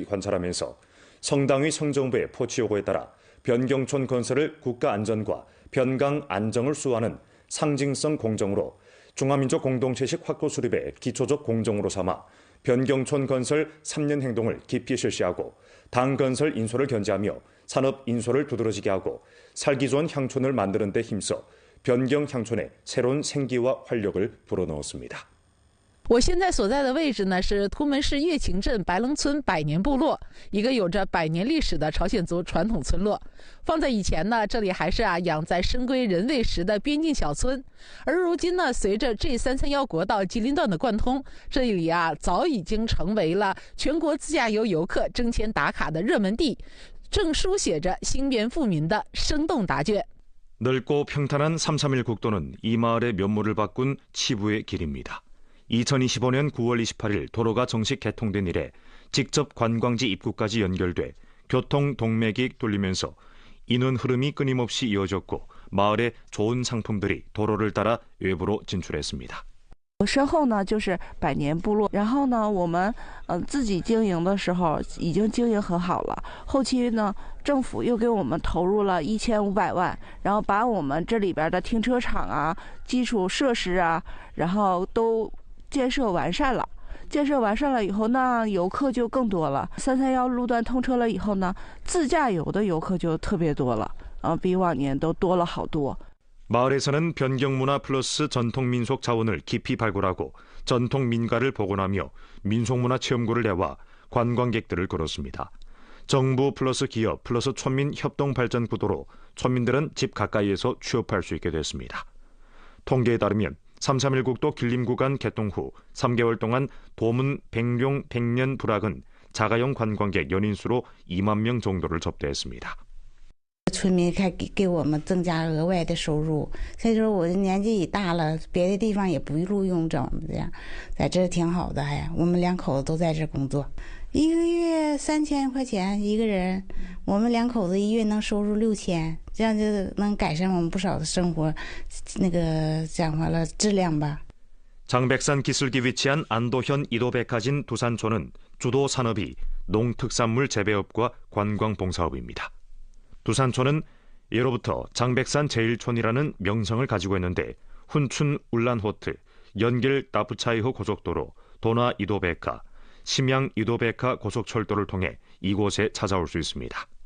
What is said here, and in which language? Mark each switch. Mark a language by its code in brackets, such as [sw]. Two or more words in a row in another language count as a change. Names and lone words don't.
[ko] 관찰하면서 성당위 성정부의 포치 요구에 따라 변경촌 건설을 국가 안전과 변강 안정을 수호하는 상징성 공정으로 중화민족 공동체식 확고 수립의 기초적 공정으로 삼아 변경촌 건설 3년 행동을 깊이 실시하고 당 건설 인소를 견제하며 산업 인소를 두드러지게 하고 살기 좋은 향촌을 만드는 데 힘써 변경 향촌에 새로운 생기와 활력을 불어넣었습니다. [zh] 我现在所在的位置呢是图门市乐清镇白棱村百年部落，一个有着100年历史的朝鲜族传统村落。放在以前呢，这里还是养在深闺人未识的边境小村，而如今呢，随着 G331国道吉林段的贯通，这里早已经成为了全国自驾游游客争先打卡的热门地，正书写着兴边富民的生动答卷。 [ko] 넓고 평탄한 331 국도는 이 마을의 면모를 바꾼 치부의 길입니다. 2025년 9월 28일 도로가 정식 개통된 이래 직접 관광지 입구까지 연결돼 교통 동맥이 뚫리면서 인원 흐름이 끊임없이 이어졌고 마을의 좋은 상품들이 도로를 따라 외부로 진출했습니다. [zh] 身后呢就是百年部落，然后呢我们自己经营的时候已经经营很好了，后期呢政府又给我们投入了1500万，然后把我们这里边的停车场啊、基础设施啊，然后都 建设完善了，以后呢，游客就更多了。331路段通车了以后呢，自驾游的游客就特别多了，比往年都多了好多。 [ko] 마을에서는 변경문화 플러스 전통민속 자원을 깊이 발굴하고 전통민가를 복원하며 민속문화 체험구를 내와 관광객들을 끌었습니다. 정부 플러스 기업 플러스 촌민 협동발전 구도로 촌민들은 집 가까이에서 취업할 수 있게 됐습니다. 통계에 따르면 331 국도 길림 구간 개통 후 3개월 동안 도문 백룡 백년 불악은 자가용 관광객 연인수로 2만 명 정도를 접대했습니다. [zh] 村民还给我们增加额外的收入，所以说我的年纪也大了，别的地方也不录用这样，在这挺好的。哎，我们2口子都在这工作，1个月3000块钱一个人，我们2口子1月能收入6000，这样就能改善我们不少的生活，那个讲话了质量吧。 [ko] 장백산 기슭이 위치한 안도현 이도백화진 두산촌은 주도 산업이 농특산물 재배업과 관광봉사업입니다. 두산촌은 예로부터 장백산 제1촌이라는 명성을 가지고 있는데 훈춘 울란호트, 연길 나프차이호 고속도로, 도나 이도백화, 심양 이도백화 고속철도를 통해 이곳에 찾아올 수 있습니다.